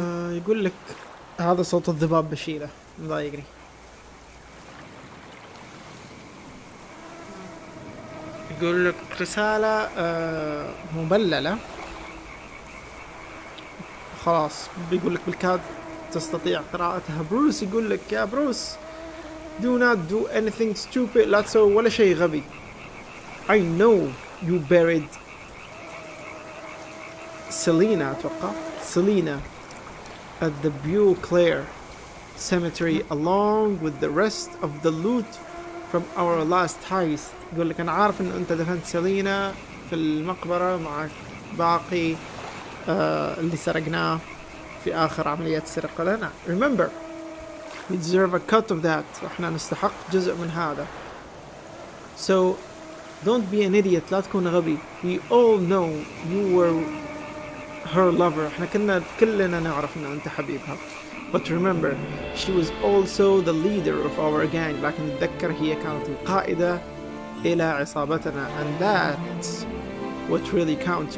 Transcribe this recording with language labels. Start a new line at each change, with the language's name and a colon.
Arabic: يقول لك هذا صوت الذباب بشيله مضايقني. يقول لك رسالة مبللة خلاص. بيقول لك بالكاد تستطيع قراءتها. بروس يقول لك يا بروس
English: do not do anything stupid.
Arabic: لا تسوي ولا شيء غبي.
English: I know you buried Selena
Arabic: أتوقع
English: Selena at the Beau Claire cemetery along with the rest of the loot from our last heist.
Arabic: يقول لك أنا عارف إنه أنت دفنت سيلينا في المقبرة مع باقي اللي سرقناه في آخر عملية السرقة لنا.
English: Remember we deserve a cut of that.
Arabic: احنا نستحق جزء من هذا.
English: So don't be an idiot.
Arabic: لا تكون غبي.
English: We all know you were her lover.
Arabic: احنا كلنا نعرف ان انت حبيبها.
English: But remember, she was also the leader of our gang.
Arabic: لكن تذكر هي كانت القائدة إلى عصابتنا.
English: And that's what really counts.